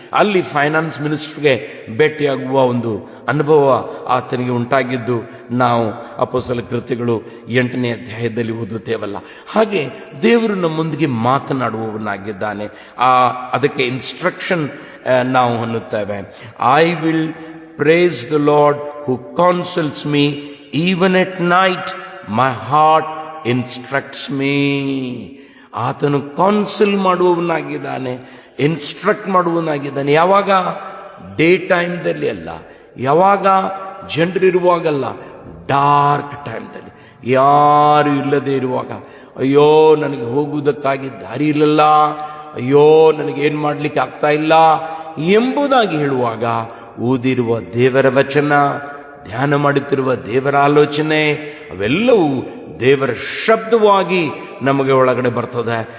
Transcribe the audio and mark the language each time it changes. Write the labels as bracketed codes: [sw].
[kn] ಅಲ್ಲಿ ಫೈನಾನ್ಸ್ ಮಿನಿಸ್ಟರ್ಗೆ ಭೇಟಿಯಾಗುವ ಒಂದು ಅನುಭವ ಆತನಿಗೆ ಉಂಟಾಗಿದ್ದು ನಾವು ಅಪೊಸ್ತಲ ಕೃತ್ಯಗಳು 8ನೇ ಅಧ್ಯಾಯದಲ್ಲಿ ಓದುತ್ತೇವಲ್ಲ. ಹಾಗೆ ದೇವರು ನಮ್ಮೊಂದಿಗೆ ಮಾತನಾಡುವವನಾಗಿದ್ದಾನೆ. ಅದಕ್ಕೆ ಇನ್ಸ್ಟ್ರಕ್ಷನ್ ನಾವು ಅನ್ನುತ್ತೇವೆ. [en] I will praise the Lord who counsels me, even at night my heart instructs me. [kn] ಆತನು ಕೌನ್ಸಿಲ್ ಮಾಡುವವನಾಗಿದ್ದಾನೆ, ಇನ್ಸ್ಟ್ರಕ್ಟ್ ಮಾಡುವವನಾಗಿದ್ದಾನೆ. ಯಾವಾಗ? ಡೇ ಟೈಮ್ದಲ್ಲಿ ಅಲ್ಲ, ಯಾವಾಗ ಜನರಿರುವಾಗಲ್ಲ, ಡಾರ್ಕ್ ಟೈಮ್ದಲ್ಲಿ, ಯಾರು ಇಲ್ಲದೆ ಇರುವಾಗ, ಅಯ್ಯೋ ನನಗೆ ಹೋಗುವುದಕ್ಕಾಗಿ ದಾರಿ ಇಲ್ಲಲ್ಲ, ಅಯ್ಯೋ ನನಗೇನು ಮಾಡಲಿಕ್ಕೆ ಆಗ್ತಾ ಇಲ್ಲ ಎಂಬುದಾಗಿ ಹೇಳುವಾಗ ಓದಿರುವ ದೇವರ ವಚನ, ಧ್ಯಾನ ಮಾಡುತ್ತಿರುವ ದೇವರ ಆಲೋಚನೆ ಅವೆಲ್ಲವೂ ದೇವರ ಶಬ್ದವಾಗಿ ನಮಗೆ ಒಳಗಡೆ ಬರ್ತದೆ.